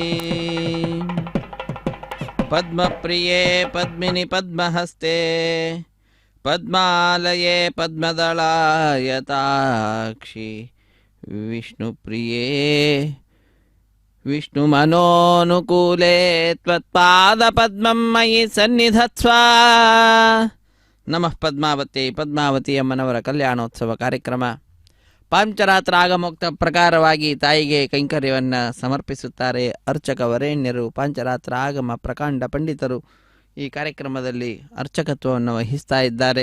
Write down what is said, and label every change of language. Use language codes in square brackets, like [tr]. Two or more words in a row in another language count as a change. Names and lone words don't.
[sa] पद्मप्रिये पद्मिनि पद्महस्ते पद्मालये पद्मदलायताक्षि विष्णुप्रिये विष्णुमनोनुकूले त्वत्पादपद्मं मयि सन्निधत्स्व. ನಮಃ ಪದ್ಮಾವತಿ. [kn] ಪದ್ಮಾವತಿ ಅಮ್ಮನವರ ಕಲ್ಯಾಣೋತ್ಸವ ಕಾರ್ಯಕ್ರಮ ಪಾಂಚರಾತ್ರ ಆಗಮೋಕ್ತ ಪ್ರಕಾರವಾಗಿ ತಾಯಿಗೆ ಕೈಂಕರ್ಯವನ್ನು ಸಮರ್ಪಿಸುತ್ತಾರೆ ಅರ್ಚಕ ವರೇಣ್ಯರು, ಪಾಂಚರಾತ್ರ ಆಗಮ ಪ್ರಕಾಂಡ ಪಂಡಿತರು ಈ ಕಾರ್ಯಕ್ರಮದಲ್ಲಿ ಅರ್ಚಕತ್ವವನ್ನು ವಹಿಸ್ತಾ ಇದ್ದಾರೆ.